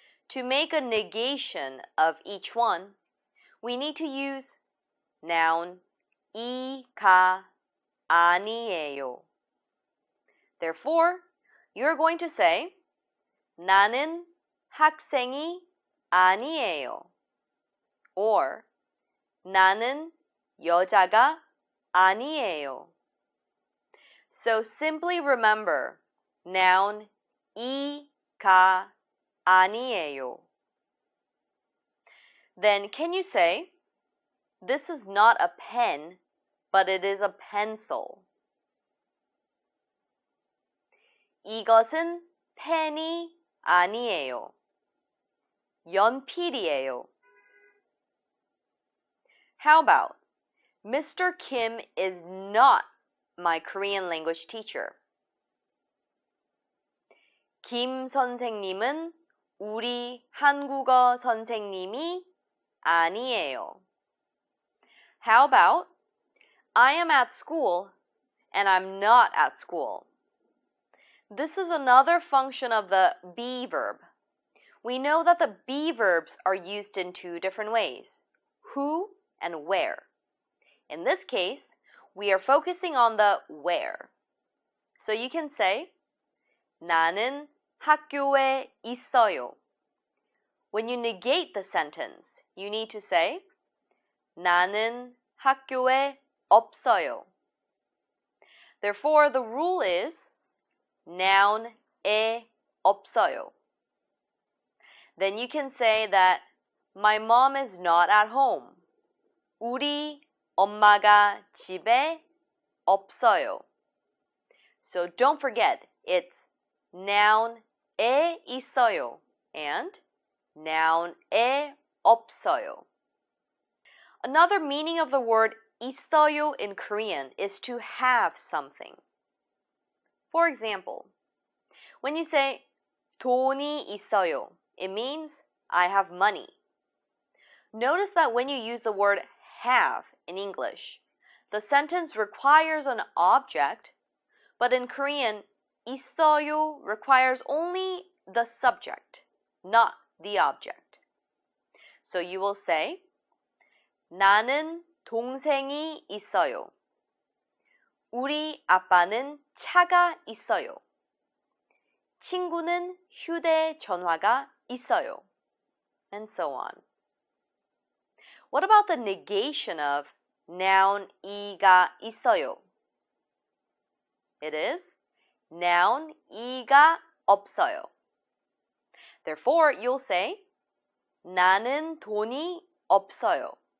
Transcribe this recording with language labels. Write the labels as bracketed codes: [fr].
[en] To make a negation of each one, we need to use noun [ko] 이가 아니에요. [en] Therefore, you're going to say [ko] 나는 학생이 아니에요. Or 나는 여자가 아니에요. [en] So simply remember noun [ko] 이가 아니에요. [en] Then can you say, this is not a pen, but it is a pencil. [ko] 이것은 펜이 아니에요. 연필이에요. [en] How about, Mr. Kim is not my Korean language teacher. [ko] 김 선생님은 우리 한국어 선생님이 아니에요. [en] How about, I am at school and I'm not at school. This is another function of the be verb. We know that the be verbs are used in two different ways, who and where. In this case, we are focusing on the where. So you can say, [ko] 나는 학교에 있어요. [en] When you negate the sentence, you need to say, [ko] 나는 학교에 없어요. [en] Therefore, the rule is noun [ko] 에 없어요. [en] Then you can say that my mom is not at home. [ko] 우리 엄마가 집에 없어요. [en] So don't forget, it's noun [ko] 에 있어요 [en] and noun [ko] 에 없어요. [en] Another meaning of the word 있어요 in Korean is to have something. For example, when you say [ko] 돈이 있어요, [en] it means I have money. Notice that when you use the word have in English, the sentence requires an object, but in Korean, 있어요 requires only the subject, not the object. So you will say, [ko] 나는 동생이 있어요. 우리 아빠는 차가 있어요. 친구는 휴대전화가 있어요. [en] And so on. What about the negation of noun [ko] 이가 있어요? [en] It is noun [ko] 이가 없어요. [en] Therefore, you'll say, [ko] 나는 돈이 없어요.